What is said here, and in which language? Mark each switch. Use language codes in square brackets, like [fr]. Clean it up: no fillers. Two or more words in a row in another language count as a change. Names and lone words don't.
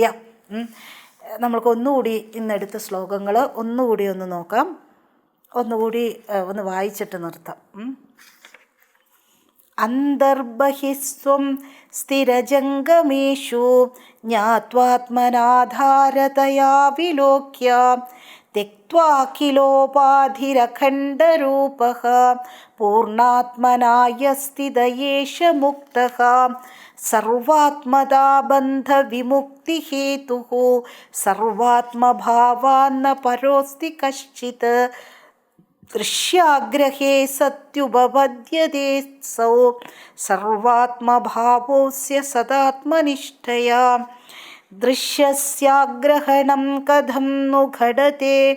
[ml] നമ്മൾക്ക് ഒന്നുകൂടി ഇന്നെടുത്ത ശ്ലോകങ്ങൾ ഒന്നുകൂടി ഒന്ന് നോക്കാം. ഒന്ന് വായിച്ചിട്ട് നിർത്താം. [sa] അന്തർബഹിസ്വം സ്ഥിരജംഗമേഷു ജ്ഞാത്വാത്മനാധാരതയാ വിലോക്യ त्यक्त्वाखिलोपाधिरखण्डरूपः पूर्णात्मनाय स्थित एष मुक्तः सर्वात्मदा बन्धविमुक्तिहेतुः सर्वात्मभावान्न परोऽस्ति कश्चित् दृश्याग्रहे सत्युपपद्यते सौ सर्वात्मभावोऽस्य सदात्मनिष्ठया दृश्यस्याग्रहणं कथं नु घटते